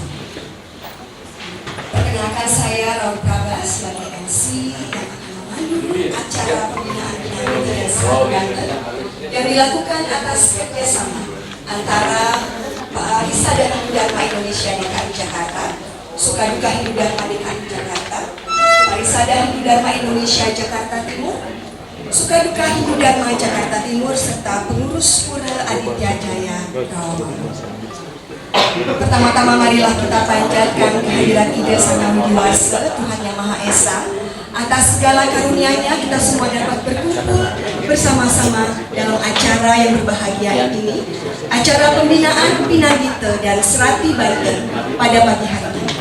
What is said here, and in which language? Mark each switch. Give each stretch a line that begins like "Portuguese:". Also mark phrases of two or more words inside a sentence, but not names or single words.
Indonesian: Perkenalkan saya Raul Prabas sebagai MC yang akan memandu acara pembinaan Pinanggita dan Serati Banten yang dilakukan atas kerjasama antara Parisada Hindu Dharma Indonesia DKI Jakarta, Sukaduka Hindu Dharma DKI Jakarta, Parisada Hindu Dharma Indonesia Jakarta Timur, Sukaduka Hindu Dharma Jakarta Timur, serta pengurus Pura Aditya Jaya Rawamangun. Pertama-tama marilah kita panjatkan kehadiran Ida Sang Widiwasa, Tuhan Yang Maha Esa. Atas segala karunia-Nya kita semua dapat berkumpul bersama-sama dalam acara yang berbahagia ini, acara pembinaan Pinanggita dan Serati Banten pada pagi hari ini.